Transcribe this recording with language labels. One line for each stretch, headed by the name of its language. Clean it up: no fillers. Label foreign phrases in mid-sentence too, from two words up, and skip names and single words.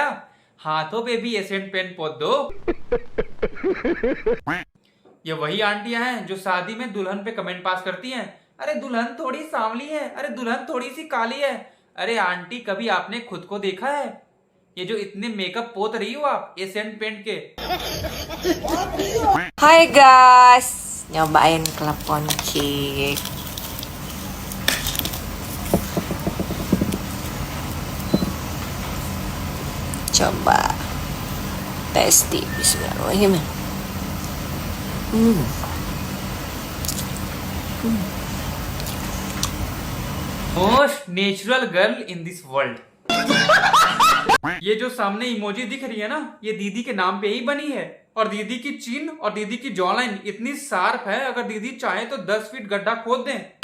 Hindi: हाथों पे भी एशियन पेंट पोत दो। ये वही आंटियां हैं जो शादी में दुल्हन पे
English: comment pass
Hindi: करती हैं, अरे दुल्हन थोड़ी सांवली है, अरे दुल्हन थोड़ी सी काली है। अरे आंटी, कभी आपने खुद को देखा है? ये जो इतने मेकअप पोत रही हो आप एशियन पेंट के।
Indonesian: Hai guys, nyobain klepon cake. Coba tasty, bismillahirrahmanirrahim.
English: most natural girl in this world.
Hindi: ये जो सामने इमोजी दिख रही है ना, ये दीदी के नाम पे ही बनी है। और दीदी की चिन और दीदी की
English: jaw line
Hindi: इतनी शार्प है, अगर दीदी चाहे तो 10 फीट गड्ढा खोद दें।